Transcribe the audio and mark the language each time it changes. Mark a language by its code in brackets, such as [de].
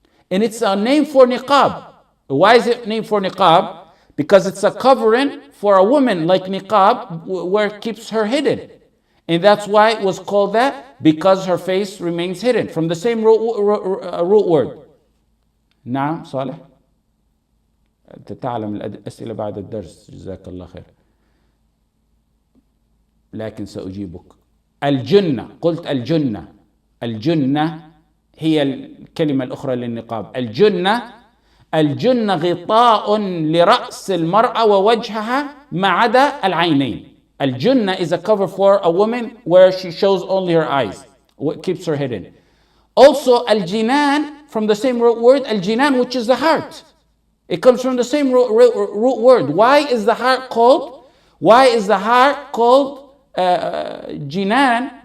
[en] And it's a name for niqab. Why is it named for niqab? Because it's a covering for a woman like niqab, where it keeps her hidden. And that's why it was called that, because her face remains hidden, from the same root word. [ar] نعم صالح. تتعلم الأسئلة بعد الدرس جزاك الله خير. لكن سأجيبك. الجنة، قلت الجنة. الجنة هي الكلمة الأخرى للنقاب. الجنة غطاء لرأس المرأة ووجهها ما عدا العينين. [en] Al-Jannah is a cover for a woman where she shows only her eyes, what keeps her hidden. Also, al-Jinan, from the same root word, al-Jinan, which is the heart. It comes from the same root word. Why is the heart called? Jinan?